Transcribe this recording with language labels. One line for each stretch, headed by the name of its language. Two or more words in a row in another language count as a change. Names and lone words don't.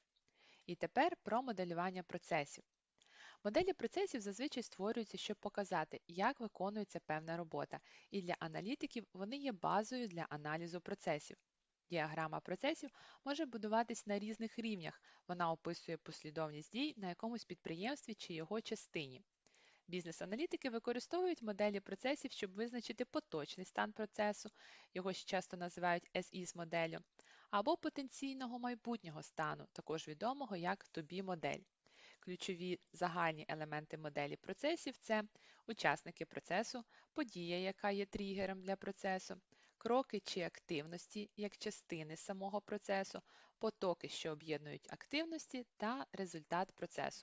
Ukrainian: І тепер про моделювання процесів. Моделі процесів зазвичай створюються, щоб показати, як виконується певна робота, і для аналітиків вони є базою для аналізу процесів. Діаграма процесів може будуватись на різних рівнях, вона описує послідовність дій на якомусь підприємстві чи його частині. Бізнес-аналітики використовують моделі процесів, щоб визначити поточний стан процесу, його ще часто називають as-is-моделлю, або потенційного майбутнього стану, також відомого як to-be-модель. Ключові загальні елементи моделі процесів – це учасники процесу, подія, яка є тригером для процесу, кроки чи активності як частини самого процесу, потоки, що об'єднують активності, та результат процесу.